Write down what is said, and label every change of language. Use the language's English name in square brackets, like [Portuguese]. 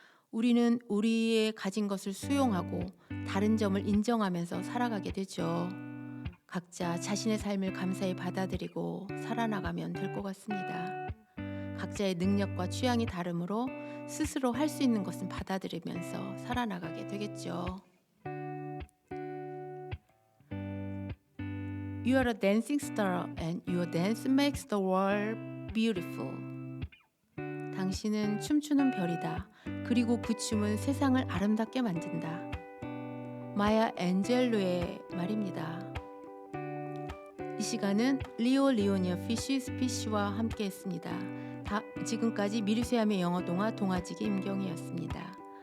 [Korean] 우리는 우리의 가진 것을 수용하고 다른 점을 인정하면서 살아가게 되죠. 각자 자신의 삶을 감사히 받아들이고 살아나가면 될 것 같습니다. 각자의 능력과 취향이 다르므로 스스로 할 수 있는 것은 받아들이면서 살아나가게 되겠죠. [English] You are a dancing star and your dance makes the world beautiful. [Korean] 당신은 춤추는 별이다. 그리고 그 춤은 세상을 아름답게 만든다. 마야 앤젤로의 말입니다. 이 시간은 리오 리오니아 피쉬스 피쉬와 함께 했습니다. 지금까지 미르세함의 영어 동화 동화지기 임경이었습니다.